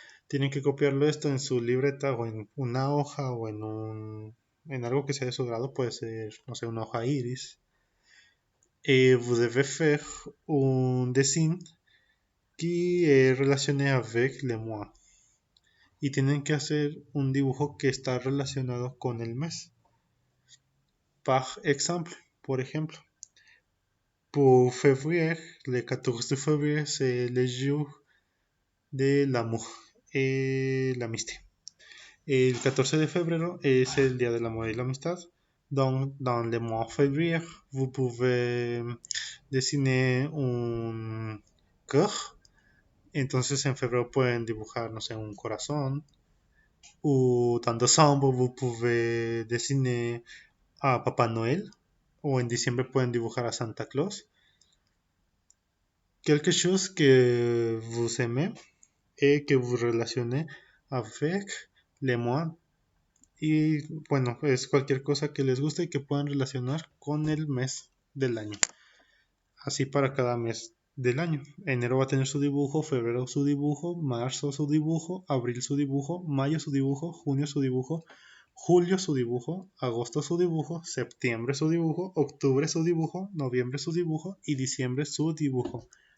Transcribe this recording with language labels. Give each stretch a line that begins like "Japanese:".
Spanish: Tienen que copiarlo esto en su libreta o en una hoja o en algo que sea de su grado. Puede ser, no sé, una hoja iris.
French: Et vous devez faire un dessin qui est relacionné avec le mois.
Spanish: Y tienen que hacer un dibujo que está relacionado con el mes.
French: Par exemple,
Spanish: por ejemplo,
French: pour février, le 14 de février, c'est le jour de l'amour et l'amitié.
Spanish: El 14 de febrero es el día del amor y la amistad.
French: Donc, dans le mois février, vous pouvez dessiner un cœur.
Spanish: Entonces, en febrero pueden dibujar, no sé, un corazón.
French: Ou dans décembre, vous pouvez dessiner a Papá Noel.
Spanish: O en diciembre pueden dibujar a Santa Claus.
French: Quelque chose que vous aimez et que vous relacionez avec le mois.
Spanish: Y bueno, es cualquier cosa que les guste y que puedan relacionar con el mes del año. Así para cada mes del año. Enero va a tener su dibujo, febrero su dibujo, marzo su dibujo, abril su dibujo, mayo su dibujo, junio su dibujo, julio su dibujo, agosto su dibujo, septiembre su dibujo, octubre su dibujo, noviembre su dibujo y diciembre su dibujo.